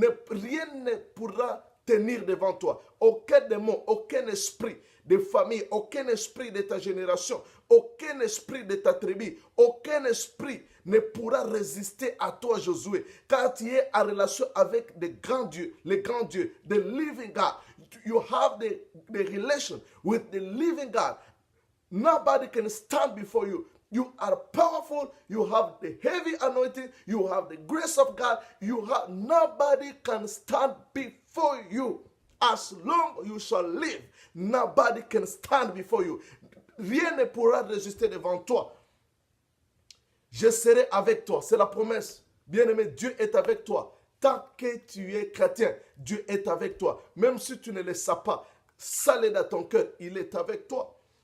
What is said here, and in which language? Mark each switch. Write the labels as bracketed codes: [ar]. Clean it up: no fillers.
[fr] Rien ne pourra tenir devant toi. Aucun démon, aucun esprit de famille, aucun esprit de ta génération, aucun esprit de ta tribu, aucun esprit ne pourra résister à toi, Josué, car tu es en relation avec les grands dieux, [en] the living God. You have the relation with the living God. Nobody can stand before you. You are powerful. You have the heavy anointing. You have the grace of God. Nobody can stand before you. As long you shall live, nobody can stand before you. [fr] Rien ne pourra résister devant toi. Je serai avec toi. C'est la promesse. Bien-aimé, Dieu est avec toi. Tant que tu es chrétien, Dieu est avec toi. Même si tu ne le sais pas, ça l'est dans ton cœur, il est avec toi.